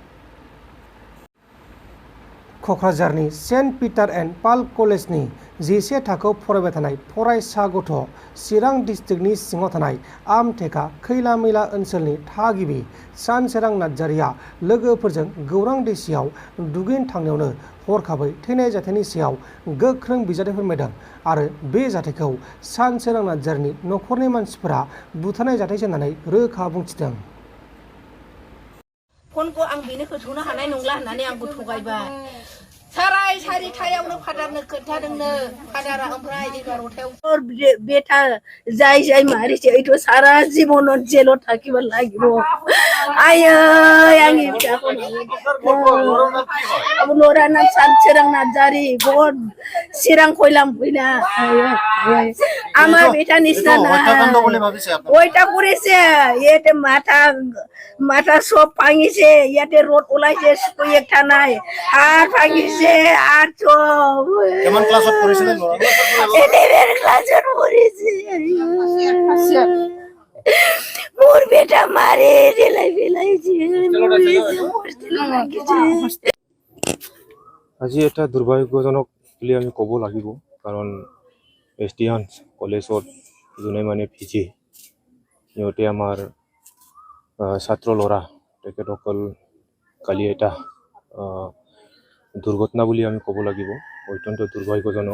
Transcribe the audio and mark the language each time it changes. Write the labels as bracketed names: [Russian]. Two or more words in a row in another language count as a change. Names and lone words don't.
[Bodo] क'क्राझारनि सेन्ट पिटार एन्ड पाल कलेजनि 11 थाखोआव फरायबाय थानाय फरायसा गथ' चिरां डिस्ट्रिक्टनि सिङाव थानाय आमटेका खैला मैला ओनसोलनि थागिबि सानसोरां नार्जारिया लोगोफोरजों गौरां दैसायाव दुगैनो थांनायावनो हरखाबै थैनाय जाथायनि सायाव गोख्रों बिजाथि फोरमायदों आरो बे जाथायखौ सानसोरां नार्जारिनि न'खरनि मानसिफोरा बुथारनाय जाथायसो होननानै रोखा बुंथिदों। फनखौ आं बेनो होथ'नो हानाय नंला होननानै आंखौ थगायबाय। साराय 4टायावनो फादारनो खोन्थादोंनो, फादारा ओमफ्राय 11टायाव बेटा जाय मारिছে [Assamese] এইটো সারা জীবন জেলত থাকিব লাগিব। আয়ে [Bodo] आंनि फिसाखौ लरा नाम [Assamese] सानसोरां नार्जारी बहुत चिरां কইলাম কইনা আমার বেটা নিছনা না ওইটা করেছে এতে মাথা সব ভাঙিছে, ইয়াতে রোড ওলাইছে একটা নাই আর ভাঙিছে আর সব। কেমন ক্লাসত পড়িছিল লরা? 11 ক্লাসত পড়িছে। মোর বেটা মারে রেলাই ফেলাইছে। আজি এটা দুৰ্ভাগ্যজনক বুলি আমি ক'ব লাগিব, কাৰণ এছটিএন কলেজত যোনে মানে ভিজি সিহঁতে আমাৰ ছাত্ৰ ল'ৰা তেখেতসকল কালি এটা দুৰ্ঘটনা বুলি আমি ক'ব লাগিব, অত্যন্ত দুৰ্ভাগ্যজনক।